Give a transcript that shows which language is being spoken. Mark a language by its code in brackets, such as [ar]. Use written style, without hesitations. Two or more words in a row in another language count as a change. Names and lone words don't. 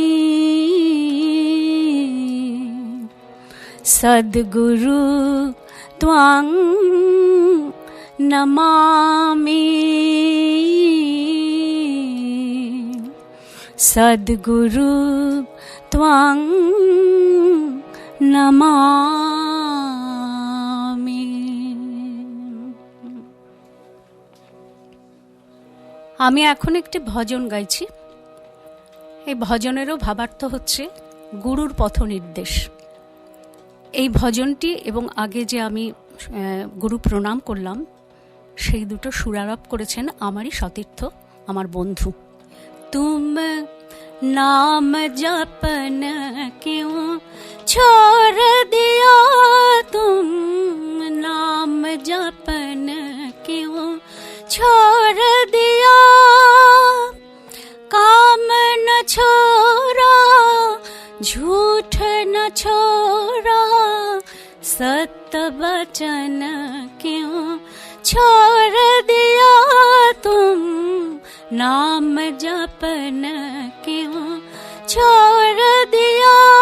[sa] सद्गुरु त्वं नमामि। सद्गुरु त्वं नमामि। [bn] আমি এখন একটি ভজন গাইছি। এই ভজনেরও ভাবার্থ হচ্ছে গুরুর পথ নির্দেশ। এই ভজনটি এবং আগে যে আমি গুরু প্রণাম করলাম সেই দুটো সুরারোপ করেছেন আমারই সতীর্থ, আমার বন্ধু। [hi] तुम नाम जपन क्यों छोड़ दिया, तुम नाम जपन क्यों छोड़ दिया, काम न छोड़ा झूठ न छोड़ा, सत्य वचन क्यों छोड़ दिया, तुम नाम जपन क्यों छोड़ दिया।